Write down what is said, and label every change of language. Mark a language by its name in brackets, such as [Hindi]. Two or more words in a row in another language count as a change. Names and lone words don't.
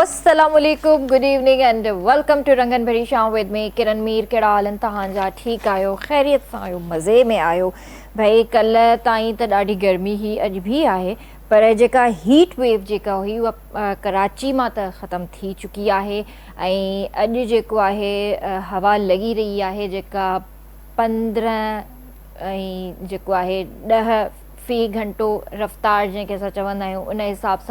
[English] Assalamualaikum, good evening and welcome to रंगन भरी शाम with me किरण मीर। [Sindhi] कहिड़ा हाल आहिनि तव्हांजा? ठीकु आहियो, ख़ैरियत सां आहियो, मज़े में आहियो? भई कल्ह ताईं त ॾाढी गर्मी ही, अॼु बि आहे, पर जेका हीट वेव जेका हुई उहा कराची मां त ख़तमु थी चुकी आहे। ऐं अॼु जेको आहे हवा लॻी रही आहे जेका 15 ऐं जेको आहे 10 फ़ी घंटो रफ़्तार जंहिंखे असां चवंदा आहियूं उन हिसाब सां।